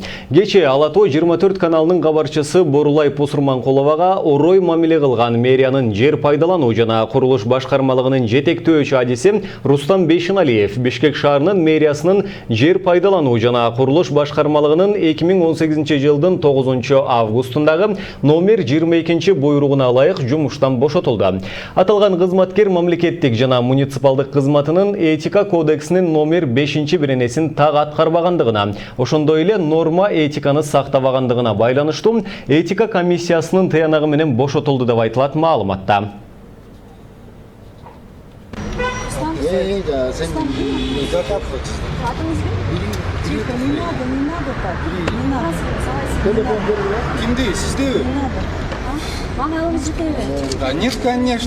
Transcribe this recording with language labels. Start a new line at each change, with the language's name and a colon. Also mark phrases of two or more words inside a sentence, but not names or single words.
Kyrgyz: Кечээ Ала Тоо 24 каналынын кабарчысы Борулай Посурманкуловага орой мамиле кылган мэриянын жер пайдалануу жана курулуш башкармалыгынын жетектөөчү адиси Рустам Бейшеналиев Бишкек шаарынын мэриясынын жер пайдалануу жана курулуш башкармалыгынын 2018-жылдын 9 августундагы номер 22 буйругуна ылайык жумуштан бошотулду. Аталган кызматкер мамлекеттик жана муниципалдык кызматынын этика кодексинин номер 5-беренесин так аткарбагандыгына, ошондой эле норма этиканы сактабагандыгына байланыштуу этика комиссиясынын тыянагы менен бошотулду деп айтылат маалыматта.
Russian: Тихо, не надо так. Не надо.
Kyrgyz: Кимдей, сиздеби?
Russian: Да нет, конечно.